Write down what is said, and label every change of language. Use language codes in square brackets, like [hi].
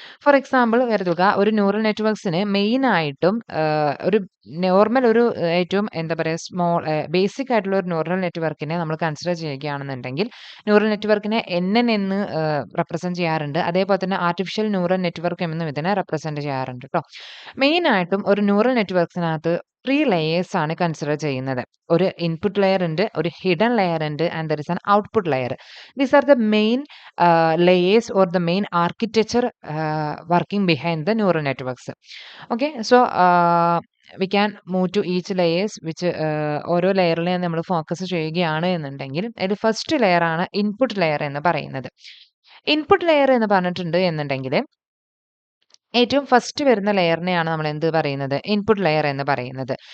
[ml] For example കരുതുക, ഒരു neural നെറ്റ്വർക്ക്സിന് മെയിനായിട്ടും ഒരു നോർമൽ ഒരു ഏറ്റവും എന്താ പറയുക ബേസിക് ആയിട്ടുള്ള ഒരു ന്യൂറൽ നെറ്റ്വർക്കിനെ നമ്മൾ കൺസിഡർ ചെയ്യുകയാണെന്നുണ്ടെങ്കിൽ ന്യൂറൽ നെറ്റ്വർക്കിനെ NN എന്ന് റെപ്രസെന്റ് ചെയ്യാറുണ്ട്. അതേപോലെ തന്നെ ആർട്ടിഫിഷ്യൽ ന്യൂറൽ നെറ്റ്വർക്ക് എന്നും ഇതിനെ റെപ്രസെന്റ് ചെയ്യാറുണ്ട് കേട്ടോ. മെയിനായിട്ടും ഒരു ന്യൂറൽ നെറ്റ്വർക്സിനകത്ത് 3 ലെയേഴ്സ് ആണ് കൺസിഡർ ചെയ്യുന്നത്. ഒരു ഇൻപുട്ട് ലെയർ ഉണ്ട്, [en] ഒരു hidden layer ഉണ്ട്, and there is an output layer. These are the main layers or the main architecture working behind the neural networks. Okay, so we can move to each layers which [ml] ഓരോ ലെയറിലെയും നമ്മൾ focus ചെയ്യുകയാണ് എന്നുണ്ടെങ്കിൽ അതിൽ first layer ആണ് input layer എന്ന് പറയുന്നത്. Input layer എന്ന് പറഞ്ഞിട്ടുണ്ട് എന്നുണ്ടെങ്കിൽ ഏറ്റവും ഫസ്റ്റ് വരുന്ന ലെയറിനെയാണ് നമ്മൾ എന്ത് പറയുന്നത്, ഇൻപുട്ട് ലെയർ എന്ന് പറയുന്നത്.